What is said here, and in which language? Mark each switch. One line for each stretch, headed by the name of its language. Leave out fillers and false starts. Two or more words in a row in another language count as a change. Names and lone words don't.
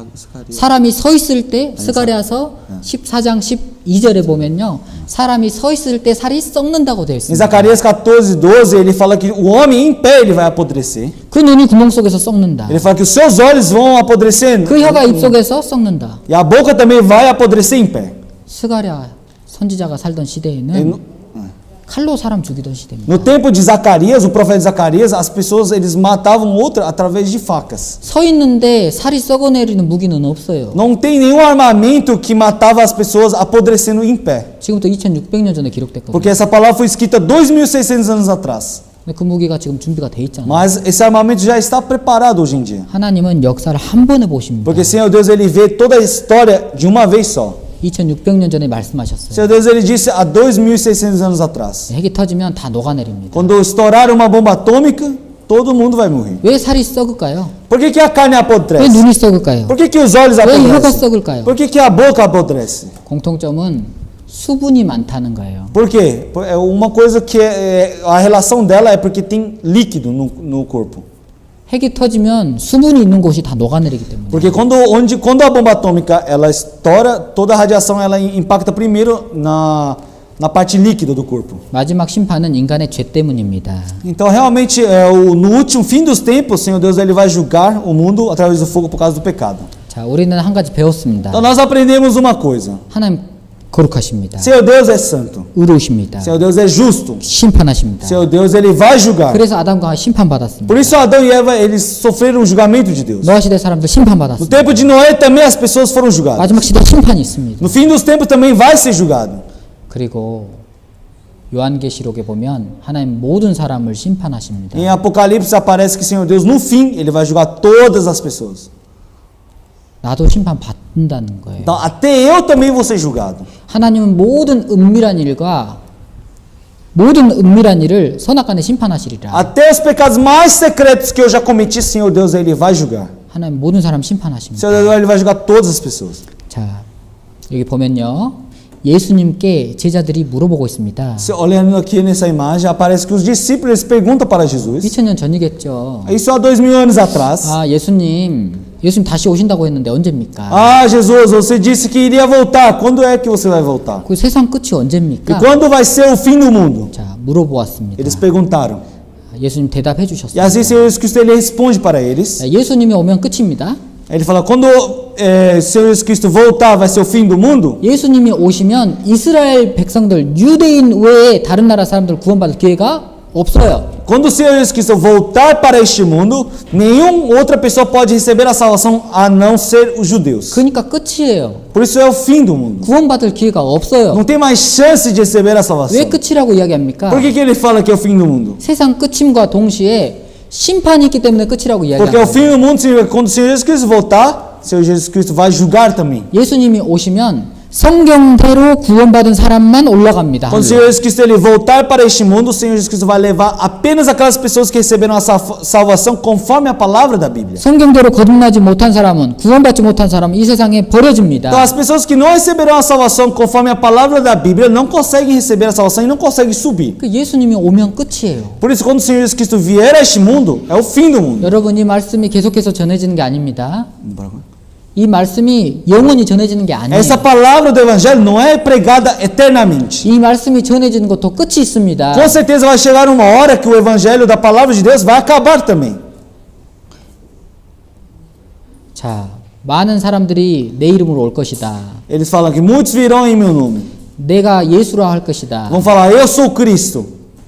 Korean: 사람이 서 있을 때 스가랴서 14장 12절에 보면요 사람이 서 있을 때 살이 썩는다고 되어
Portuguese: Em
Korean: 있습니다.
Portuguese: Zacarias 14:12, ele fala que o homem em pé ele vai apodrecer.
Korean: 그 눈이 구멍 속에서 썩는다.
Portuguese: Ele fala que os seus olhos vão apodrecer
Korean: 그 혀가 입 속에서 썩는다.
Portuguese: e a boca também vai apodrecer em pé.
Korean: 스가랴 선지자가 살던 시대에는 칼로 사람 죽이던 시대입니다.
Portuguese: No tempo de Zacarias, o profeta Zacarias, as pessoas eles matavam outra através de facas.
Korean: 서 있는데 살이 썩어내리는 무기는 없어요.
Portuguese: Não tem nenhum armamento que matava as pessoas apodrecendo em pé.
Korean: 지금부터 2600년 전에 기록됐거든요.
Portuguese: Porque essa palavra foi escrita 2600 anos atrás.
Korean: 근데 그 무기가 지금 준비가 돼 있잖아요.
Portuguese: Mas esse armamento já está preparado hoje em dia.
Korean: 하나님은 역사를 한 번에 보십니다.
Portuguese: Porque o Senhor Deus ele vê toda a história de uma vez só.
Korean: 2600년 전에
Portuguese: O
Korean: 말씀하셨어요.
Portuguese: Senhor Deus ele disse há 2600 anos atrás.
Korean: 핵이 터지면 다 녹아내립니다.
Portuguese: Quando estourar uma bomba atômica, todo mundo vai morrer.
Korean: 왜 살이 썩을까요?
Portuguese: Por que a carne
Korean: 왜
Portuguese: apodrece?
Korean: 눈이 썩을까요?
Portuguese: Por que os olhos
Korean: 왜 혀가
Portuguese: apodrecem?
Korean: 썩을까요?
Portuguese: Por que a boca apodrece?
Korean: 공통점은 수분이 많다는 거예요.
Portuguese: Por quê? É uma coisa que a relação dela é porque tem líquido no corpo.
Korean: 핵이 터지면 수분이 있는 곳이 다 녹아내리기 때문에.
Portuguese: Porque quando a bomba atômica ela estoura, toda a radiação ela impacta primeiro na parte líquida do corpo.
Korean: 마지막 심판은 인간의 죄 때문입니다.
Portuguese: Então realmente no último fim dos tempos, o Senhor Deus ele vai julgar o mundo através do fogo por causa do pecado.
Korean: 자, 우리는 한 가지 배웠습니다.
Portuguese: Então nós aprendemos uma coisa.
Korean: 하나님 거룩하십니다.
Portuguese: Senhor Deus é santo.
Korean: 의로우십니다.
Portuguese: Senhor Deus é justo.
Korean: 심판하십니다.
Portuguese: Senhor Deus ele vai julgar.
Korean: 그래서 아담과 심판받았습니다.
Portuguese: Por isso Adão e Eva eles sofreram o julgamento de Deus.
Korean: 노아 시대 사람들
Portuguese: No
Korean: 심판받았습니다.
Portuguese: tempo de Noé também as pessoas foram julgadas.
Korean: 마지막 시대 심판이 있습니다.
Portuguese: No fim dos tempos também vai ser julgado.
Korean: 그리고 요한계시록에 보면 하나님 모든 사람을 심판하십니다.
Portuguese: Em Apocalipse aparece que Senhor Deus no fim ele vai julgar todas as pessoas.
Korean: 나도 심판받는다는 거예요.
Portuguese: Então até eu também vou ser julgado.
Korean: 하나님은 모든 은밀한 일을 선악간에 심판하시리라.
Portuguese: Até os pecados mais secretos que eu já cometi, Senhor Deus ele vai julgar.
Korean: 하나님 모든 사람 심판하십니다.
Portuguese: Senhor Deus ele vai julgar todas as pessoas.
Korean: 자, 여기 보면요. 예수님께 제자들이 물어보고 있습니다.
Portuguese: Olhando aqui nessa imagem, aparece que os discípulos eles perguntam para Jesus.
Korean: 2000년 전이겠죠.
Portuguese: Isso há 2000 anos atrás.
Korean: 아, 예수님 다시 오신다고 했는데 언제입니까?
Portuguese: Ah, Jesus, você disse que iria voltar. Quando é que você vai voltar?
Korean: 그 세상 끝이
Portuguese: E
Korean: 언제입니까?
Portuguese: quando vai ser o fim do mundo?
Korean: 자, 물어보았습니다.
Portuguese: Eles perguntaram.
Korean: 예수님 대답해
Portuguese: E
Korean: 주셨습니다.
Portuguese: assim Senhor Jesus Cristo ele responde para eles.
Korean: 자, 예수님이 오면 끝입니다.
Portuguese: Ele fala: quando Senhor Jesus Cristo voltar, vai ser o fim do mundo?
Korean: 예수님이 오시면 이스라엘 백성들, 유대인 외에 다른 나라 사람들 구원받을 기회가 없어요.
Portuguese: Quando o Senhor Jesus Cristo voltar para este mundo, nenhuma outra pessoa pode receber a salvação a não ser os judeus.
Korean: 그러니까 끝이에요.
Portuguese: Por isso é o fim do mundo.
Korean: 구원받을 기회가 없어요.
Portuguese: Não tem mais chance de receber a salvação.
Korean: 왜 끝이라고 이야기합니까?
Portuguese: Por que ele fala que é o fim do mundo?
Korean: 세상 끝임과 동시에 심판이 있기 때문에 끝이라고
Portuguese: Porque o
Korean: 이야기합니다.
Portuguese: fim do mundo significa que quando o Senhor Jesus Cristo voltar, o Senhor Jesus Cristo vai julgar também.
Korean: 예수님이 오시면 성경대로 구원받은 사람만 올라갑니다.
Portuguese: Quando o Senhor Jesus Cristo ele voltar para este mundo, o Senhor Jesus Cristo vai levar apenas aquelas pessoas que receberam a salvação conforme a palavra da Bíblia.
Korean: 성경대로 거듭나지 못한 사람은, 구원받지 못한 사람은 이 세상에 버려집니다.
Portuguese: Então as pessoas que não receberam a salvação conforme a palavra da Bíblia não conseguem receber a salvação e não conseguem subir.
Korean: 그 예수님이 오면 끝이에요.
Portuguese: Por isso quando o Senhor Jesus Cristo vier a este mundo, é o fim do mundo.
Korean: 여러분, 이 말씀이 계속해서 전해지는 게 아닙니다. 이 말씀이 영원히 전해지는 게 아니에요.
Portuguese: Essa palavra do evangelho não é pregada eternamente.
Korean: 이 말씀이 전해지는 것도 끝이 있습니다.
Portuguese: Com certeza vai chegar uma hora que o evangelho da palavra de Deus vai acabar também.
Korean: 자, 많은 사람들이 내 이름으로 올 것이다.
Portuguese: Eles falam que muitos virão em meu nome.
Korean: 내가 예수라 할 것이다.
Portuguese: Vão falar, eu sou Cristo.